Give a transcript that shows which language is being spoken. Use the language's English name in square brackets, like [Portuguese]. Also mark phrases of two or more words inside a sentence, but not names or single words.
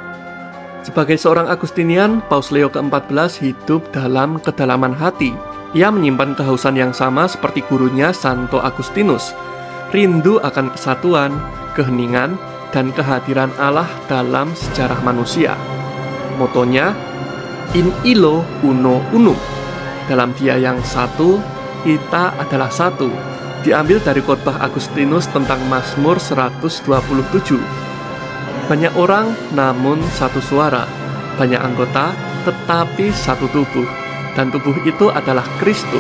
[Indonesian] Sebagai seorang Agustinian, Paus Leo ke-14 hidup dalam kedalaman hati. Ia menyimpan kehausan yang sama seperti gurunya Santo Agustinus, rindu akan kesatuan, keheningan, dan kehadiran Allah dalam sejarah manusia. Motonya, [Latin] In illo uno unum. [Indonesian] Dalam Dia yang satu, kita adalah satu. Diambil dari khotbah Agustinus tentang Mazmur 127. Banyak orang namun satu suara, banyak anggota tetapi satu tubuh, dan tubuh itu adalah Kristus.